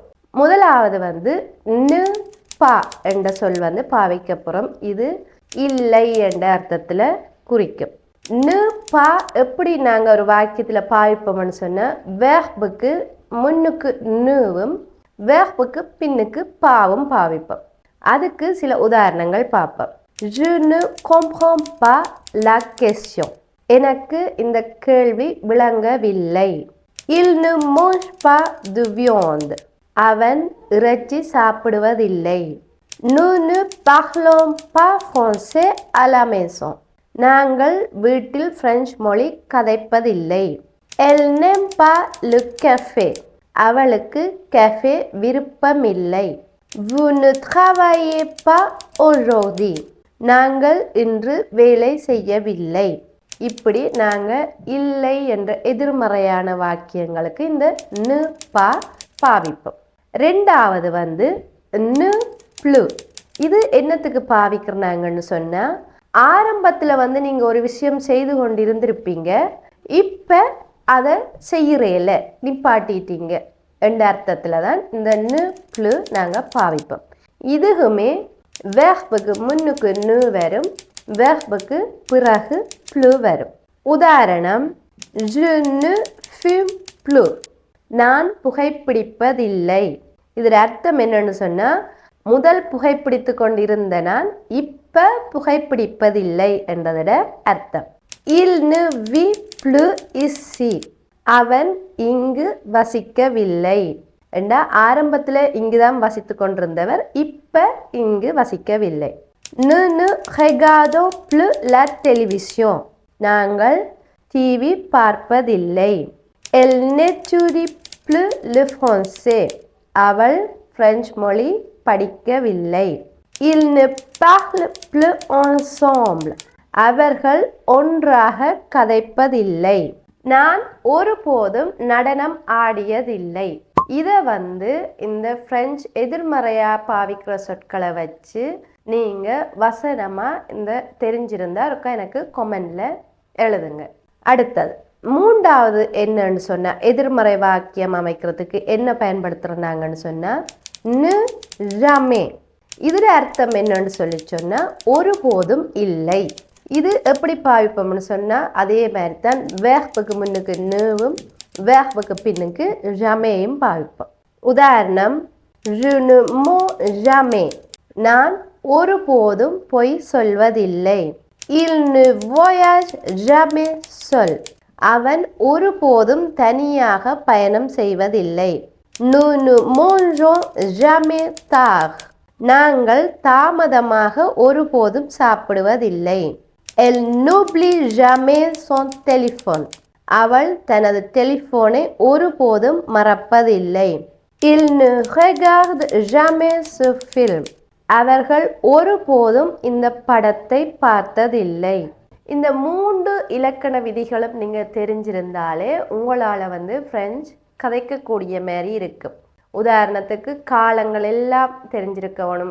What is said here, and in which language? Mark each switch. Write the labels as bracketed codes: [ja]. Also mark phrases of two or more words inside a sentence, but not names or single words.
[ta] முதலாவது [fr] ne pas [ta] என்ற சொல் பாவிக்கப்புறம் இது இல்லை என்ற அர்த்தத்தில் குறிக்கும். [fr] ne pas [ta] எப்படி நாங்கள் ஒரு வாக்கியத்தில் பாவிப்போம்னு சொன்னால் வேர்புக்கு முன்னுக்கு நுவும் வேர்புக்கு பின்னுக்கு பாவும் பாவிப்போம். அதுக்கு சில உதாரணங்கள் பார்ப்போம். [fr] Je ne comprends pas la question. [ta] எனக்கு இந்த கேள்வி விளங்கவில்லை. [fr] Il ne mange pas de viande. [ta] அவன் இறைச்சி சாப்பிடுவதில்லை. [fr] Nous ne parlons pas français à la maison. [ta] நாங்கள் வீட்டில் பிரெஞ்சு மொழி கதைப்பதில்லை. [fr] Elle n'aime pas le café. [ta] அவளுக்கு கஃபே விருப்பமில்லை. [fr] Vous ne travaillez pas aujourd'hui. [ta] நாங்கள் இன்று வேலை செய்யவில்லை. இப்படி நாங்கள் இல்லை என்ற எதிர்மறையான வாக்கியங்களுக்கு இந்த [fr] ne pas [ta] பாவிப்போம். [fr] ரெண்டாவது ne plus. [ta] இது என்னத்துக்கு பாவிக்கிறாங்கன்னு சொன்னால் ஆரம்பத்தில் நீங்கள் ஒரு விஷயம் செய்து கொண்டு இருந்திருப்பீங்க, இப்போ அதை செய்கிறேல நிப்பாட்டிட்டீங்க என்ற அர்த்தத்தில் தான் இந்த [fr] ne plus [ta] நாங்கள் பாவிப்போம். இதுக்குமே வேர்புக்கு முன்னுக்கு நு வரும், வேர்புக்கு பிறகு ப்ளு வரும். உதாரணம், [fr] je ne fume plus. [ta] நான் புகைப்பிடிப்பதில்லை. இதில் அர்த்தம் என்னன்னு சொன்னால் முதல் புகைப்பிடித்து கொண்டிருந்த நான் இப்போ புகைப்பிடிப்பதில்லை என்றதோட அர்த்தம். [fr] Il ne vit plus ici. [ta] அவன் இங்கு வசிக்கவில்லை. ஆரம்பத்தில் இங்குதான் வசித்து கொண்டிருந்தவர் இப்போ இங்கு வசிக்கவில்லை. [fr] Nous ne regardons plus la télévision. [ta] நாங்கள் டிவி பார்ப்பதில்லை. [fr] Elle n'étudie plus le français. [ta] அவள் பிரெஞ்சு மொழி படிக்கவில்லை. [fr] Ils ne parlent plus ensemble. [ta] அவர்கள் ஒன்றாக கதைப்பதில்லை. நான் ஒருபோதும் நடனம் ஆடியதில்லை. இதை இந்த பிரெஞ்சு எதிர்மறையா பாவிக்கிற சொற்களை வச்சு நீங்க வசனமா தெரிஞ்சிருந்தா இருக்கா எனக்கு கமெண்ட்ல எழுதுங்க. அடுத்தது மூன்றாவது என்னன்னு சொன்னா எதிர்மறை வாக்கியம் அமைக்கிறதுக்கு என்ன பயன்படுத்துறாங்கன்னு சொன்னா [fr] ne jamais. [ta] இதுல அர்த்தம் என்னன்னு சொன்னா ஒருபோதும் இல்லை. இது எப்படி பாவிப்போம்னு சொன்னா அதே மாதிரி தான் வேர்புக்கு முன்னுக்கு நேவும் வேர்புக்கு பின்னுக்கு ஜமேயும் பாவிப்போம். [fr] உதாரணம் je ne mens jamais. [ta] நான் ஒருபோதும் பொய் சொல்வதில்லை. [fr] il ne voyage jamais seul. [ta] அவன் ஒருபோதும் தனியாக பயணம் செய்வதில்லை. [fr] nous ne mangeons jamais tard. [ta] நாங்கள் தாமதமாக ஒருபோதும் சாப்பிடுவதில்லை. [fr] Elle n'oublie jamais son téléphone. [ta] அவள் தனது டெலிஃபோனை ஒருபோதும் மறப்பதில்லை. [fr] Il ne regarde jamais ce film. [ta] அவர்கள் ஒருபோதும் இந்த படத்தை பார்த்ததில்லை. இந்த 3 இலக்கண விதிகளும் நீங்க தெரிஞ்சிருந்தாலே உங்களால பிரெஞ்சு கதைக்கக்கூடிய மாதிரி இருக்கும். உதாரணத்துக்கு காலங்கள் எல்லாம் தெரிஞ்சிருக்கணும்.